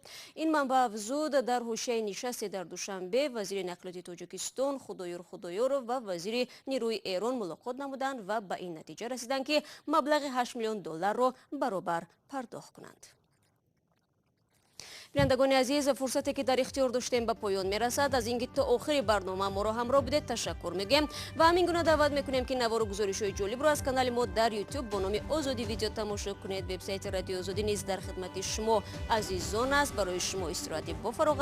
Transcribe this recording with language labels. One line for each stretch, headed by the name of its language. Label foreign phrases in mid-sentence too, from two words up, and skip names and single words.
Tajik: ин манбаъ афзуд дар ҳошияи нишасте дар Душанбе вазири нақлиёти Тоҷикистон Худоёр ва вазири нирӯи Эрон мулоқот намуданд ва ба ин натиҷа расиданд ки маблағи $8 миллион ро баробар пардохт кунанд.
Persian: بینندگان عزیز، فرصتی که در اختیار داشتیم به پایان میرسد. از اینکه تا آخر برنامه ما را همراه بودید تشکر میگیم و همین گونه دعوت میکنیم که نوار و گزارش‌های جالب را از کانال ما در یوتیوب با نام آزادی ویدیو تماشا کنید. وبسایت رادیو آزادی نیز در خدمت شما عزیزان است. برای شما استراحت با فراغت میخواهیم.